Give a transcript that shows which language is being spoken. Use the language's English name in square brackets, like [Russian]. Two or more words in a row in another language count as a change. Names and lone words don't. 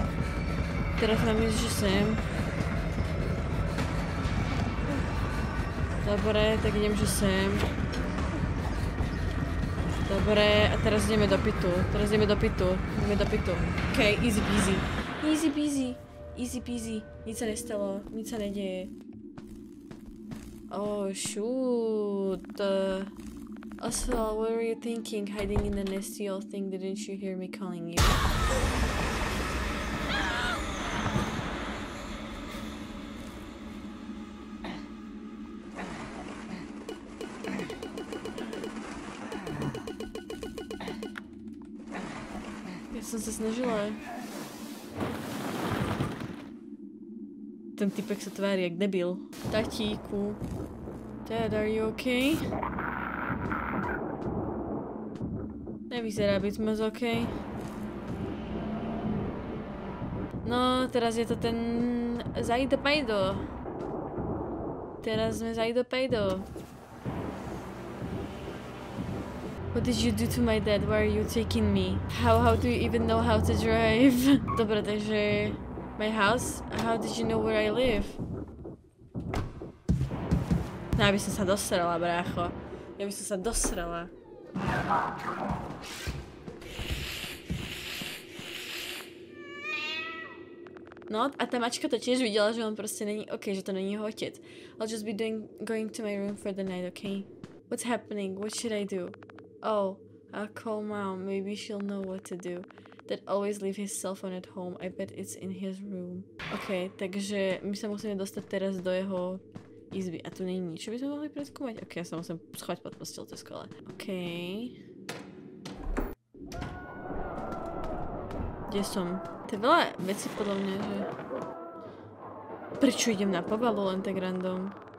[Slovak] Teraz mám ísť, že sem. Dobre, tak idem, že sem. Dobre, a teraz ideme do pitu. Ideme do pitu. OK, [English] easy peasy. [Slovak] Nic sa nestalo, nic sa nedeje. [English] Oh, shoot. Oswald, what were you thinking? Hiding in the nasty old thing, didn't you hear me calling you? [Slovak] Ja som sa snažila. Ten typek sa tvári jak debil. Tatíku. [English] Dad, are you okay? [Slovak] Nevyzerá byť moc okay. No, teraz je to ten Zajdo Pajdo. Teraz sme Zajdo Pajdo. [English] What did you do to my dad? Why are you taking me? How do you even know how to drive? [Slovak] Dobre, takže... [English] My house? How did you know where I live? [Slovak] No, ja by som sa dosrala, brácho. Ja by som sa dosrala. No, a tá mačka to tiež videla, že on proste není... OK, že to není jeho otec. [English] I'll just be going to my room for the night, okay? What's happening? What should I do? Oh, I'll call mom. Maybe she'll know what to do. Dad always leave his cell phone at home. I bet it's in his room. [Slovak] OK, takže my sa musíme dostať teraz do jeho izby. A tu nie je nič, čo by sme mohli preskúmať? OK, ja sa musím schovať pod postel, to je skvelé. OK. Kde som? To je veľa vecí podľa mňa, že... Prečo idem na pobalu len tak random?